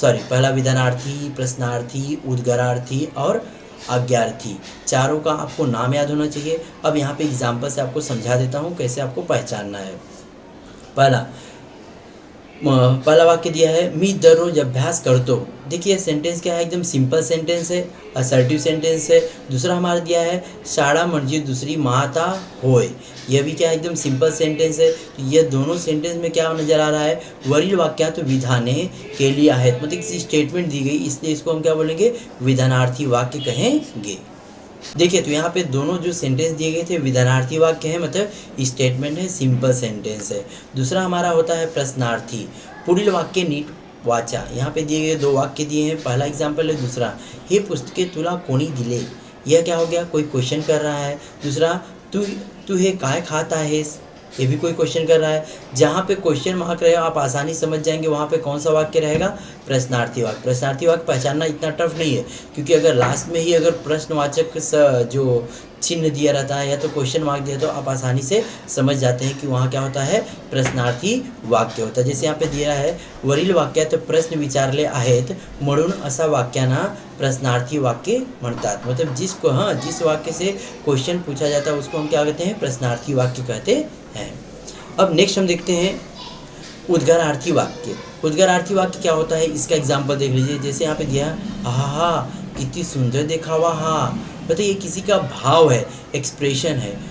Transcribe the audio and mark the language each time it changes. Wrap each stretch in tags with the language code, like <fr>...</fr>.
<hi>पहला विधानार्थी, प्रश्नार्थी, उद्गारार्थी और आज्ञार्थी। चारों का आपको नाम याद होना चाहिए। अब यहाँ पे एग्जाम्पल से आपको समझा देता हूँ कैसे आपको पहचानना है। पहला वाक्य दिया है,</hi> <mr>मी दररोज अभ्यास करतो।</mr> <hi>देखिए सेंटेंस क्या है, एकदम सिंपल सेंटेंस है, असर्टिव सेंटेंस है। दूसरा हमारा दिया है,</hi> <mr>शाळा म्हणजे दुसरी माता होय।</mr> <hi>यह भी क्या है, एकदम सिंपल सेंटेंस है। तो ये दोनों सेंटेंस में क्या नजर आ रहा है,</hi> <mr>वरील वाक्यात विधाने केली आहेत,</mr> <hi>मतलब किसी स्टेटमेंट दी गई, इसलिए इसको हम क्या बोलेंगे, विधानार्थी वाक्य कहेंगे। देखिए तो यहाँ पे दोनों जो सेंटेंस दिए गए थे विधानार्थी वाक्य है, मतलब स्टेटमेंट है, सिंपल सेंटेंस है। दूसरा हमारा होता है प्रश्नार्थी।</hi> <mr>पुढील वाक्य नीट वाचा।</mr> <hi>यहाँ पे दिए गए 2 वाक्य दिए हैं, पहला एग्जाम्पल है, दूसरा</hi> <mr>हे पुस्तके तुला कोणी दिले।</mr> <hi>यह क्या हो गया, कोई क्वेश्चन कर रहा है। दूसरा</hi> <mr>तू हे काय खाता</mr> <hi>है, ये भी कोई क्वेश्चन कर रहा है। जहाँ पे क्वेश्चन मार्क रहेगा आप आसानी समझ जाएंगे वहाँ पे कौन सा वाक्य रहेगा, प्रश्नार्थी वाक्य। प्रश्नार्थी वाक्य पहचानना इतना टफ नहीं है, क्योंकि अगर लास्ट में ही अगर प्रश्नवाचक जो चिन्ह दिया रहता है या तो क्वेश्चन मार्क दिया तो आप आसानी से समझ जाते हैं कि वहाँ क्या होता है, प्रश्नार्थी वाक्य होता है। जैसे यहाँ पे दिया है,</hi> <mr>वरील वाक्यात प्रश्न विचारले आहेत म्हणून असा वाक्यांना प्रश्नार्थी वाक्य म्हणतात।</mr> <hi>मतलब जिस वाक्य से क्वेश्चन पूछा जाता है उसको हम क्या कहते हैं, प्रश्नार्थी वाक्य कहते हैं। अब नेक्स्ट हम देखते हैं उद्गारार्थी वाक्य। उद्गारार्थी वाक्य क्या होता है, इसका एग्जाम्पल देख लीजिए। जैसे यहाँ पे दिया, हा कितनी सुंदर दिखावा हा, मतलब ये किसी का भाव है, एक्सप्रेशन है।</hi>